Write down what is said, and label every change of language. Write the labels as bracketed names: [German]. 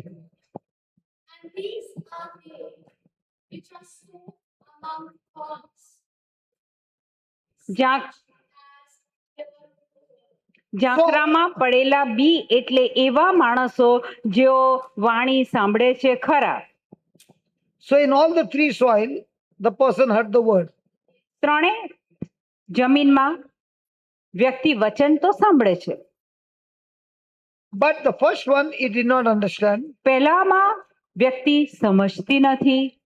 [English] And these are they which are sown among thorns. [Gujarati] જ્યાં [English] As they were [Gujarati] ઝાંખરામાં પડેલા બી એટલે એવા માણસો જેઓ વાણી સાંભળે છે ખરા। [English] So in all the three soil, the person heard the word. [Gujarati] ત્રણે જમીનમાં વ્યક્તિ વચન તો સાંભળે છે, [English] But the first one, he did not understand. [Gujarati] પહેલામાં વ્યક્તિ સમજતી નથી,